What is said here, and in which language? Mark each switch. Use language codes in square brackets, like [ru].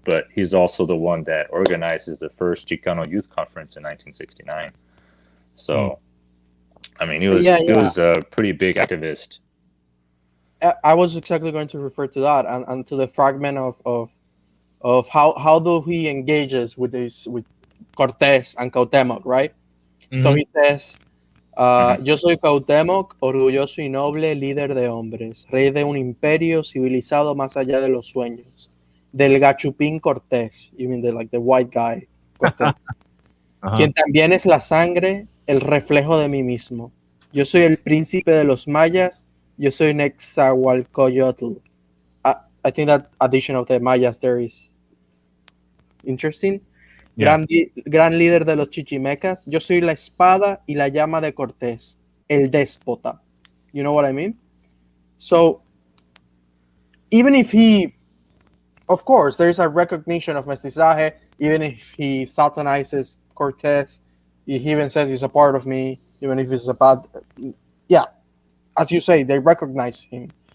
[en] But he's also the one that organizes the first Chicano Youth Conference in 1969. So, I mean, he was a pretty big activist. I was exactly going to refer to that and to the fragment of how do he engages with Cortés and Cuauhtémoc, right? So he says, [es] yo soy Cuauhtémoc, orgulloso y noble líder de hombres, rey de un imperio civilizado más allá de los sueños, del gachupín Cortés, [en] you mean the white guy, [es] Cortés, quien también es la sangre, el reflejo de mí mismo. Yo soy el príncipe de los mayas, yo soy Nezahualcóyotl. [en] I think that addition of the mayas there is interesting. Yeah. [es] Gran líder de los chichimecas. Yo soy la espada y la llama de Cortés, el déspota. [en] You know what I mean? So, even if he, of course, there's a recognition of mestizaje, even if he satanizes Cortés, he even says he's a part of me, even if it's a bad, yeah, as you say, they recognize him.